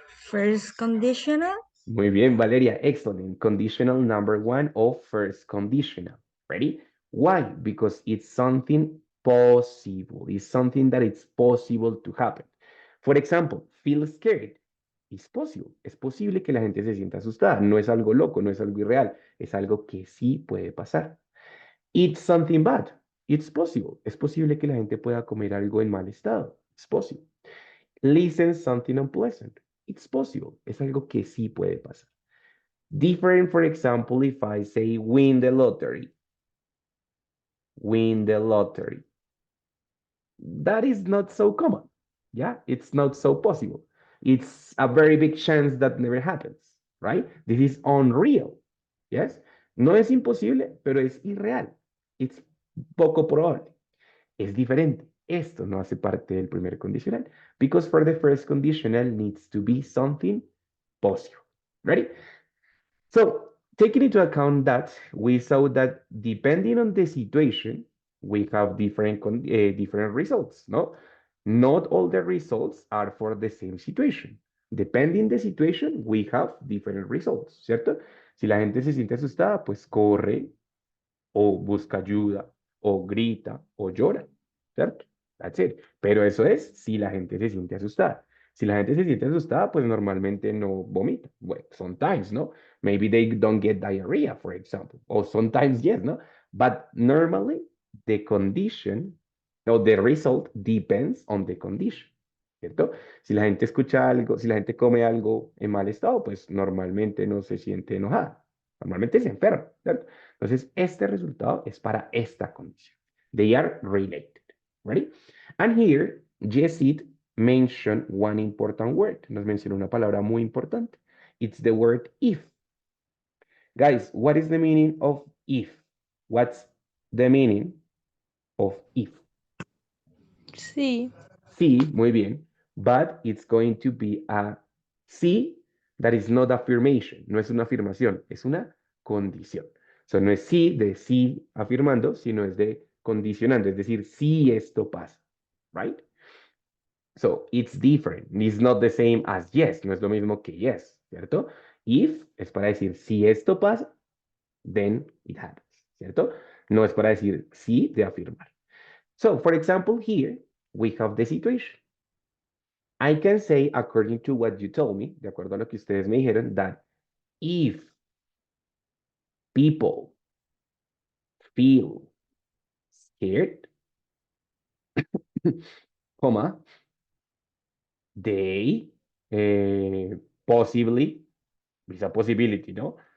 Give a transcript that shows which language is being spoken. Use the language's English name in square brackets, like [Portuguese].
[English] First conditional. [Spanish] Muy bien, Valeria, excellent. [English] Conditional number one of first conditional. Ready? Why? Because it's something possible. It's something that it's possible to happen. For example, feel scared. It's possible. [Spanish] Es posible que la gente se sienta asustada. No es algo loco, no es algo irreal. Es algo que sí puede pasar. [English] Eat something bad. It's possible. [Spanish] Es posible que la gente pueda comer algo en mal estado. [English] It's possible. Listen something unpleasant. It's possible. [Spanish] Es algo que sí puede pasar. [English] Different, for example, if I say win the lottery. Win the lottery. That is not so common. Yeah, it's not so possible. It's a very big chance that never happens, right? This is unreal. [Spanish] Yes, no es imposible, pero es irreal. [English] It's [Spanish] poco probable. Es diferente. Esto no hace parte del primer condicional [English] because for the first conditional needs to be something possible. Ready? So, taking into account that, we saw that depending on the situation, we have different results, no? Not all the results are for the same situation. Depending the situation, we have different results, ¿cierto? [Spanish] Si la gente se siente asustada, pues corre, o busca ayuda, o grita, o llora, ¿cierto? [English] That's it. [Spanish] Pero eso es si la gente se siente asustada. Si la gente se siente asustada, pues normalmente no vomita. [English] Well, sometimes, ¿no? Maybe they don't get diarrhea, for example. Or sometimes, yes, ¿no? But normally, the condition or the result depends on the condition, ¿cierto? [Spanish] Si la gente escucha algo, si la gente come algo en mal estado, pues normalmente no se siente enojada. Normalmente se enferma, ¿cierto? Entonces, este resultado es para esta condición. [English] They are related. Ready? And here, Jessit mentioned one important word. [Spanish] Nos mencionó una palabra muy importante. [English] It's the word if. Guys, what is the meaning of if? What's the meaning of if? [Spanish] Sí. Sí, muy bien. [English] But it's going to be a sí that is not affirmation. [Spanish] No es una afirmación, es una condición. So, no es sí de sí afirmando, sino es de condicionando, es decir, si esto pasa. Right? [English] So, it's different. It's not the same as yes. [Spanish] No es lo mismo que yes, ¿cierto? If es para decir si esto pasa, [English] then it happens, [Spanish] ¿cierto? No es para decir sí de afirmar. [English] So, for example, here we have the situation. I can say, according to what you told me, [Spanish] de acuerdo a lo que ustedes me dijeron, [English] that if people feel scared, comma, they possibly, it's a possibility, no?